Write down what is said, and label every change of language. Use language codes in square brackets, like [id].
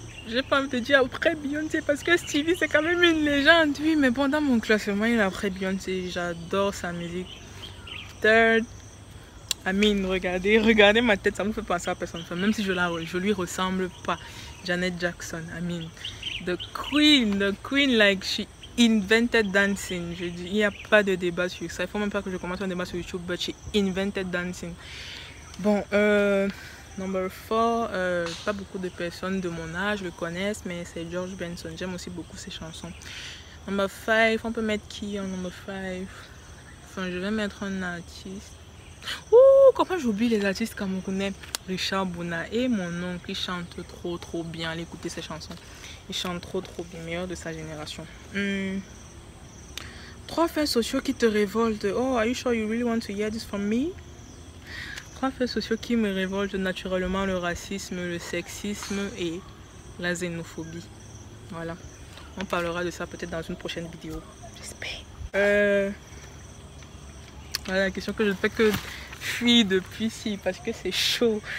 [fr] J'ai pas envie de dire après Beyoncé parce que Stevie c'est quand même une légende. Oui, mais bon, dans mon classement, il est après Beyoncé. J'adore sa musique. [en] Third, I mean, [fr] regardez ma tête, ça me fait penser à personne. Enfin, même si je lui ressemble pas. [en] Janet Jackson, I mean, the queen, like she invented dancing. [fr] Je dis, il n'y a pas de débat sur ça. Il faut même pas que je commence un débat sur YouTube, [en] but she invented dancing. [fr] Bon, Number 4, pas beaucoup de personnes de mon âge le connaissent, mais c'est George Benson. J'aime aussi beaucoup ses chansons. Number 5, on peut mettre qui en number 5? Enfin, je vais mettre un artiste. Ouh, comment j'oublie les artistes camerounais? Richard Bouna et mon oncle, il chante trop bien. Allez écouter ses chansons. Il chante trop bien, meilleur de sa génération. 3 faits sociaux qui te révoltent. [en] Oh, are you sure you really want to hear this from me? [fr] 3 faits sociaux qui me révoltent naturellement: le racisme, le sexisme et la xénophobie. Voilà. On parlera de ça peut-être dans une prochaine vidéo. J'espère. Voilà la question que je ne fais que fuir depuis ici parce que c'est chaud.